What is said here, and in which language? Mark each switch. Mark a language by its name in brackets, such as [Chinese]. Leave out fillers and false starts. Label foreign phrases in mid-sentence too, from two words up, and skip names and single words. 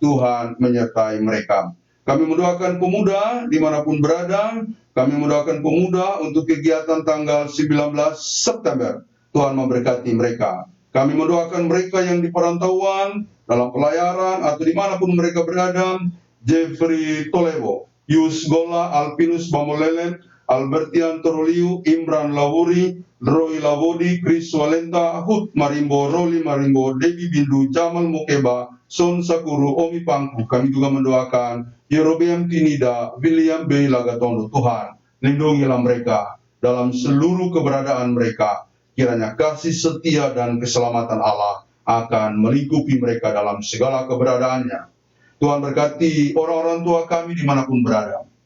[Indonesian] Tuhan menyertai mereka. Kami mendoakan pemuda dimanapun berada. Kami mendoakan pemuda untuk kegiatan tanggal 19 September. Tuhan memberkati mereka. Kami mendoakan mereka yang di perantauan, dalam pelayaran, atau dimanapun mereka berada. Jeffrey Tolevo, Yus Gola, Alpinus Bamolelen, Albertian Toroliu, Imran Lawuri, Roy Lawodi, Chris Walenta, Hut Marimbo, Roli Marimbo, Debbie Bindu, Jamal Mokeba, Son Sakuru, Omi Pangku. Kami juga mendoakan Yerobeam Tinida, William B. Lagatondo. Tuhan, lindungilah mereka dalam seluruh keberadaan mereka. Kiranya kasih setia dan keselamatan Allah akan melingkupi mereka dalam segala keberadaannya. Tuhan berkati orang-orang tua kami dimanapun berada.